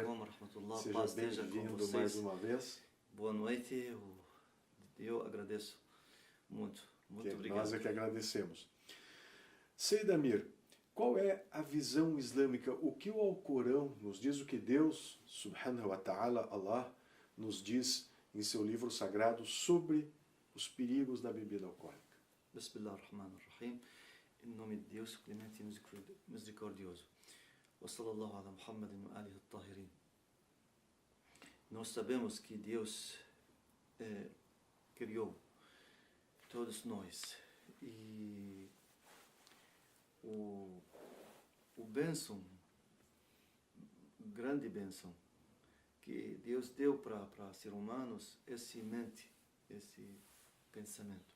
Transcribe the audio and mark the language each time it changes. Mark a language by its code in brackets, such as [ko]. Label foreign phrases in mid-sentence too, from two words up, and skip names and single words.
[pt] Seja bem-vindo mais uma vez. Boa noite, eu agradeço muito obrigado. Nós é que agradecemos. Sayyid Amir, qual é a visão islâmica? O que o Alcorão nos diz, o que Deus, [ar] سبحانه وتعالى، الله, [pt] nos diz em seu livro sagrado sobre os perigos da bebida alcoólica? Bismillahirrahmanirrahim. Em nome de Deus, clemente e misericordioso. [ar] وصلى الله على محمد وآله الطاهرين. [pt] Nós sabemos que Deus criou todos nós, e o bênção, grande bênção que Deus deu para seres humanos, esse mente, esse pensamento.